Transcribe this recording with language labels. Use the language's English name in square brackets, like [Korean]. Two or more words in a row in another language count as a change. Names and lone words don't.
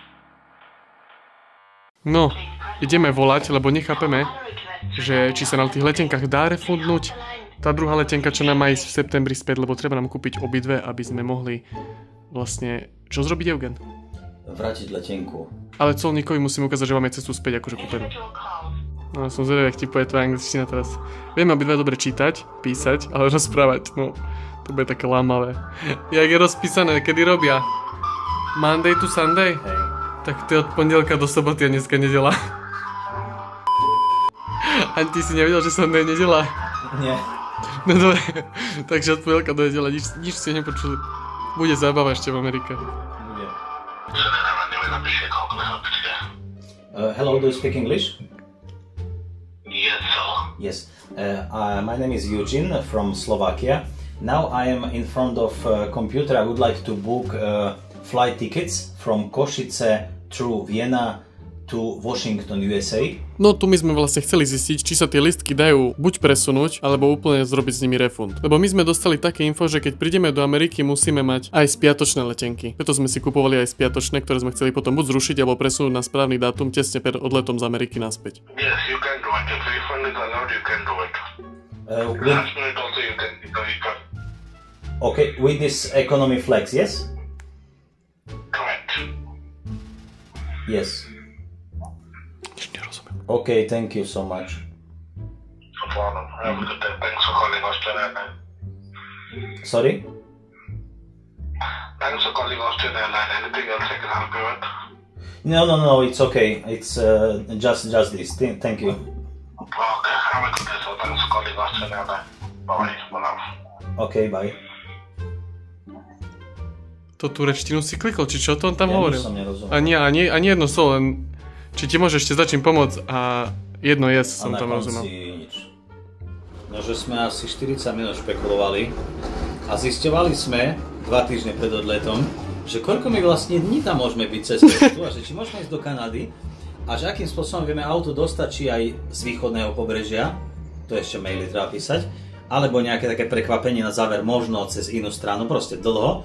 [Slovak] No, ideme volať, lebo nechápeme, že či sa na tých letenkách dá refundnúť tá druhá letenka, čo nám má ísť v septembri späť, lebo treba nám kúpiť obidve, aby sme mohli vlastne... Čo zrobiť, Eugen? Vrátiť letenku. Ale colníkovi musím ukázať, že máme cestu späť akože kúpenú. No, som zvedavý, jak ti povie tvoja angličtina teraz. Vieme obidve dobre čítať, písať, ale rozprávať, no, To bude také lámavé. Jak je rozpísané, kedy robia? [English] Monday to Sunday? [Slovak] Hej. Tak to je od pondelka do soboty a dneska nedela. Ani ty si nevedel, že Sunday je nedela? Nie. No dobre, takže od pondelka do nedela nič si nepočuli. Bude zábava ešte v Amerike. Bude. [English] Hello, do you speak English? Yes, sir. Yes. My name is Eugene from Slovakia. Now I am in front of a computer. I would like to book flight tickets from Košice through Vienna to Washington, USA. [Slovak] No tu my sme vlastne chceli zistiť, či sa tie listky dajú buď presunúť, alebo úplne zrobiť s nimi refund. Lebo my sme dostali také info, že keď prídeme do Ameriky, musíme mať aj spiatočné letenky. Preto sme si kupovali aj spiatočné, ktoré sme chceli potom buď zrušiť, alebo presunúť na správny dátum tesne pred odletom z Ameriky naspäť. [English] Yes, you can do it. If refund is allowed, you can do it. Last minute also you can refund. Okay, with this economy flex, yes? Correct. Yes. Okay, thank you so much. No problem. Have a good day. Thanks for calling Australia Airlines. Sorry? Thanks for calling Australia Airlines. Anything else I can help you with? No, it's okay. It's just this. Thank you. Okay, have a good day. So thanks for calling Australia Airlines. Bye. Okay, bye. [Slovak] To turečtinu si klikol, či čo to on tam Ja hovoril? som nerozumel. Ani jedno slovo, len či ti môže ešte začím pomôcť a jedno yes som tam rozumel. Nič. No, že sme asi 40 minút špekulovali a zisťovali sme 2 týždne pred odletom, že koľko my vlastne dní tam môžeme byť cez cestu a že či môžeme ísť do Kanady a že akým spôsobom vieme auto dostať, či aj z východného pobrežia, to ešte maily treba písať, alebo nejaké také prekvapenie na záver, možno cez inú stranu, proste dlho.